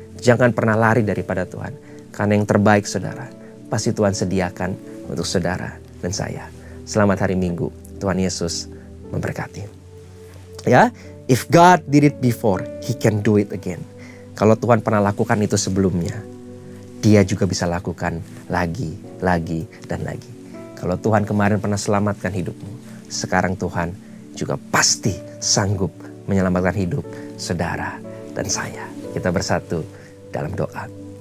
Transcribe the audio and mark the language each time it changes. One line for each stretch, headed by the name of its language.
Indonesian: Jangan pernah lari daripada Tuhan. Karena yang terbaik saudara, pasti Tuhan sediakan untuk saudara dan saya. Selamat hari Minggu. Tuhan Yesus memberkati.
English: Ya, if God did it before, He can do it again.
Indonesian: Kalau Tuhan pernah lakukan itu sebelumnya, Dia juga bisa lakukan lagi, dan lagi. Kalau Tuhan kemarin pernah selamatkan hidupmu, sekarang Tuhan juga pasti sanggup menyelamatkan hidup saudara dan saya. Kita bersatu dalam doa.